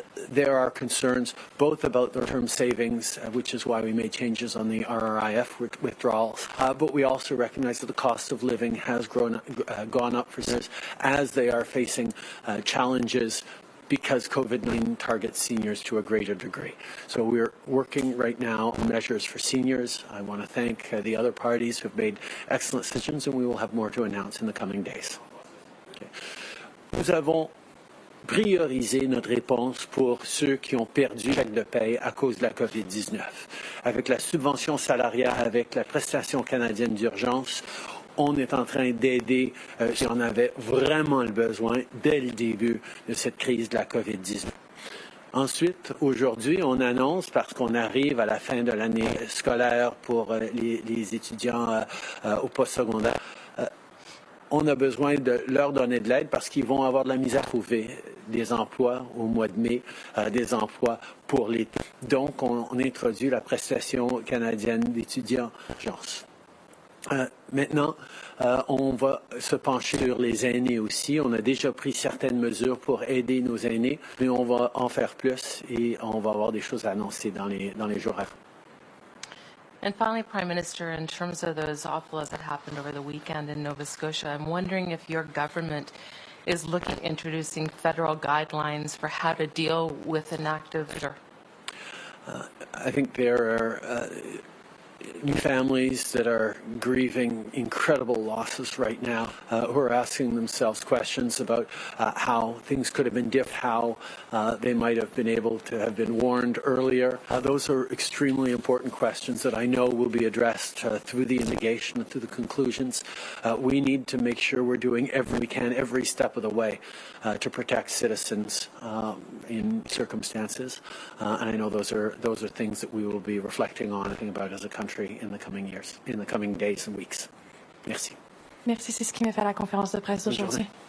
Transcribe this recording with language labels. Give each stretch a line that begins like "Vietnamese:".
English: There are concerns both about their term savings, which is why we made changes on the RRIF withdrawals, but we also recognize that the cost of living has gone up for seniors as they are facing challenges because COVID-19 targets seniors to a greater degree. So we're working right now on measures for seniors. I want to thank the other parties who have made excellent decisions, and we will have more to announce in the coming days. Okay.
French: Nous avons prioriser notre réponse pour ceux qui ont perdu le chèque de paie à cause de la COVID-19. Avec la subvention salariale, avec la prestation canadienne d'urgence, on est en train d'aider ceux qui en avaient vraiment le besoin dès le début de cette crise de la COVID-19. Ensuite, aujourd'hui, on annonce, parce qu'on arrive à la fin de l'année scolaire pour les étudiants au postsecondaire, on a besoin de leur donner de l'aide parce qu'ils vont avoir de la misère à trouver des emplois au mois de mai, des emplois pour l'été. Donc, on introduit la prestation canadienne d'étudiants d'urgence. Maintenant, on va se pencher sur les aînés aussi. On a déjà pris certaines mesures pour aider nos aînés, mais on va en faire plus et on va avoir des choses à annoncer dans les jours à venir.
English: And finally, Prime Minister, in terms of those awful events that happened over the weekend in Nova Scotia, I'm wondering if your government is looking at introducing federal guidelines for how to deal with an active. I think there are new families that are grieving incredible losses right now, who are asking themselves questions about how things could have been different, how they might have been able to have been warned earlier. Those are extremely important questions that I know will be addressed through the investigation and through the conclusions. We need to make sure we're doing everything we can, every step of the way, to protect citizens in circumstances. And I know those are things that we will be reflecting on and thinking about as a country in the coming years, in the coming days and weeks.
French: Merci. Merci, c'est ce qui m'a fait la conférence de presse d'aujourd'hui.